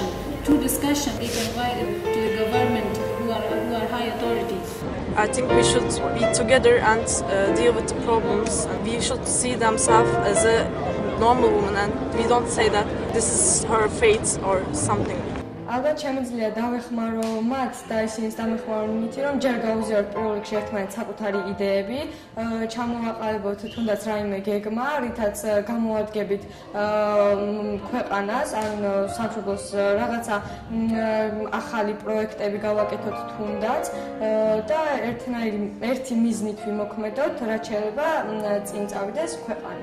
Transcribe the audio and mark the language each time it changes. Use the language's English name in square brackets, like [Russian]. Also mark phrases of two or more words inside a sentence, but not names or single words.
[English] Through discussion, they can provide it to the government who are high authorities. I think we should be together and deal with the problems. We should see themselves as a normal woman, and we don't say that this is her fate or something. [Georgian] ალბათ შემიძლია დავეხმარო მათ და ისინიც დამეხმარონ იმითი, რომ ჯერ გავუზიაროთ პირველ რიგში ერთმანეთს საკუთარი იდეები, ჩამოვაყალიბოთ თუნდაც რაიმე გეგმა, რითაც გამოვადგებით ქვეყანას, ან სამშობლოს რაღაცა ახალი პროექტები გავაკეთოთ თუნდაც და ერთი მიზნით ვიმოქმედოთ, რაც შეიძლება წინ წავიდეს ქვეყანა.